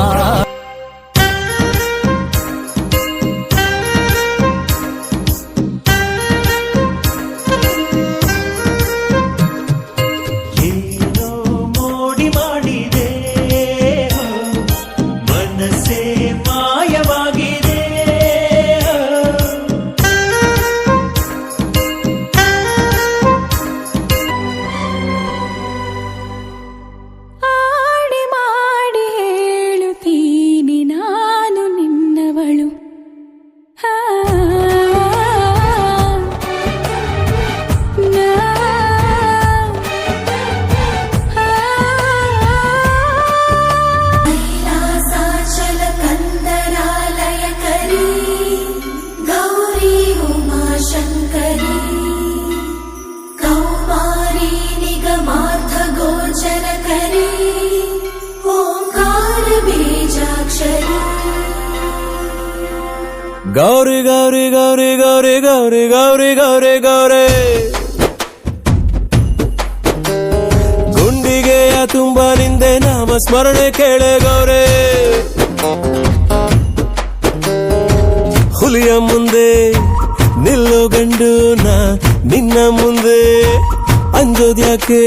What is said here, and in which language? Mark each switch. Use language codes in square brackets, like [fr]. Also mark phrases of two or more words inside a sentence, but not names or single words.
[kn] ಏನೋ ಮೋಡಿ ಮಾಡಿದೆ ಮನಸ್ಸೇ ಮಾಯವಾಗಿದೆ. ಆಡಿ ಮಾಡಿ ಹೇಳುತ್ತೀನಿ ನಾನು ನಿನ್ನವಳು. [sa] कैलासाचल कंदरालय करी गौरी उमा शंकरी कौमारी निगमार्थ गोचर करी ओंकार बीजाक्षरी. [kn] ಗೌರಿ ಗೌರಿ ಗೌರಿ ಗೌರಿ ಗೌರಿ ಗೌರಿ ಗೌರಿ ಗೌರಿ ಗುಂಡಿಗೆಯ ತುಂಬ ನಿಂದೆ ನಾಮ ಸ್ಮರಣೆ ಕೇಳೆ ಗೌರಿ. ಹುಲಿಯ ಮುಂದೆ ನಿಲ್ಲೋ ಗಂಡು ನಾ ನಿನ್ನ ಮುಂದೆ ಅಂಜೋದ್ಯಾಕೆ.